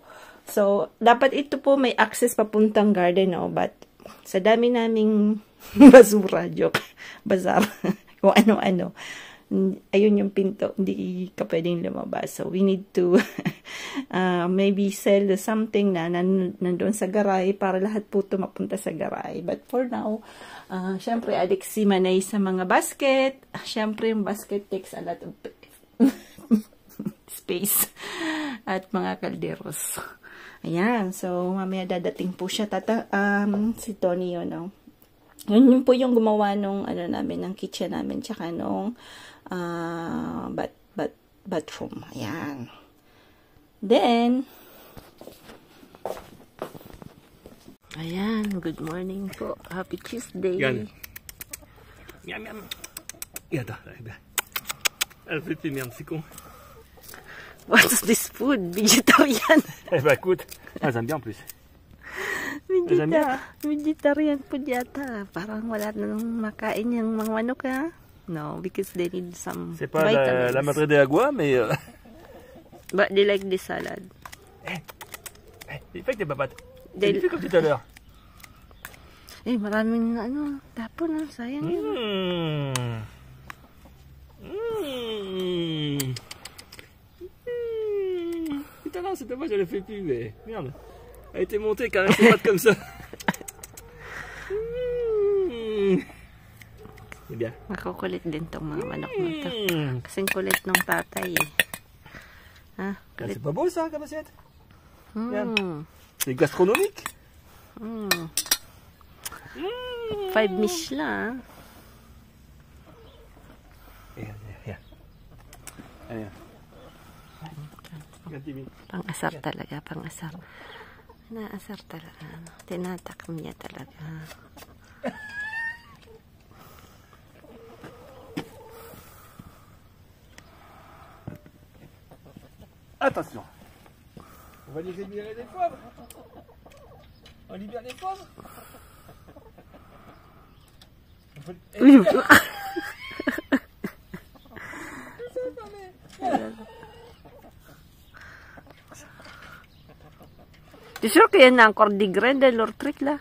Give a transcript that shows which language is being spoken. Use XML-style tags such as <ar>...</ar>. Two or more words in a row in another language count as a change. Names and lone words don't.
<tl>So, dapat ito po may access papuntang garden, no? But, sa dami naming basura, joke, bazar, kung ano-ano, ayun yung pinto, hindi ka pwedeng lumabas. So,</tl> <en>we need to maybe sell something</en> <tl>na nandun sa garay para lahat po ito mapunta sa garay.</tl> <en>But for now,</en> <tl>syempre, addict si Manay sa mga basket. Syempre, yung</tl> <en>basket takes a lot of space</en> <tl>at mga kalderos. Ayan, so mamaya dadating po siya si Tony yun, no? Yun po yung gumawa nung namin, ng kitchen namin, tsaka nung bathroom. Ayan. Then, ayan,</tl> <en>good morning</en> <tl>po.</tl> <en>Happy Tuesday.</en> <fr>Yann. Miam, miam. Regarde, regarde. Elle fait tes merdes, c'est con.</fr> <en>What's this food? Vegetarian.</en> <fr>Eh ben écoute, elles aiment bien en plus.</fr> <tl>Vegetarian po yata. Parang wala na nang makain yung mga manok, ha?</tl> <en>No, because they need some</en> <fr>C'est pas</fr> <en>vitamins.</en> <es>la madre de agua, mais...</es> <en>But they like the salad.</en> <fr>Il fait que des babates.</fr> <en>They...</en> <fr>Il fait comme tout à l'heure.</fr> <tl>Maraming tapon, sayang yun.</tl> <fr>Putain, non, c'est dommage, je l'ai fait plus, mais merde. Elle était montée quand même, c'est pas comme ça. C'est bien.</fr> <tl>Makukulit din tong mga manok na ito. Kasing kulit ng tatay, eh. Ha? Kulit.</tl> <fr>C'est pas beau ça, comme assiette. C'est gastronomique. 5 Michelin.</fr> <tl>Ayan. Pang-asar talaga, pang-asar. Naasar talaga. Tinatakam niya talaga.</tl> <fr>Attention. On va libérer des poivres. On libère les poivres. Tu es sûr qu'il y en a encore des grains de leur truc là?</fr>